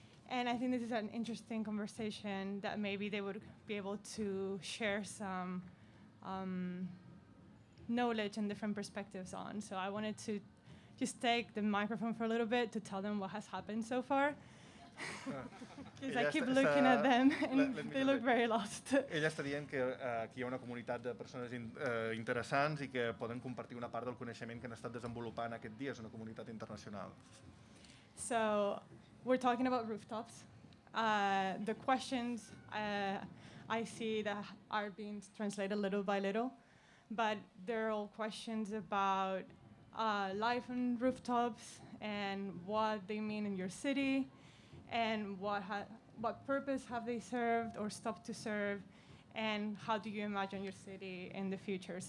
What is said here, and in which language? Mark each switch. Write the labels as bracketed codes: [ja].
[en] And I think this is an interesting conversation that maybe they would be able to share some knowledge and different perspectives on. So I wanted to just take the microphone for a little bit to tell them what has happened so far. Because I keep looking at them and they look very lost. [ca] Ella està dient que aquí hi ha una comunitat de persones interessants i que poden compartir una part del coneixement que han estat desenvolupant aquest dia. És una comunitat internacional. [en] So we're talking about rooftops. The questions I see that are being translated little by little, but they're all questions about life on rooftops and what they mean in your city, and what purpose have they served or stopped to serve, and how do you imagine your city in the future.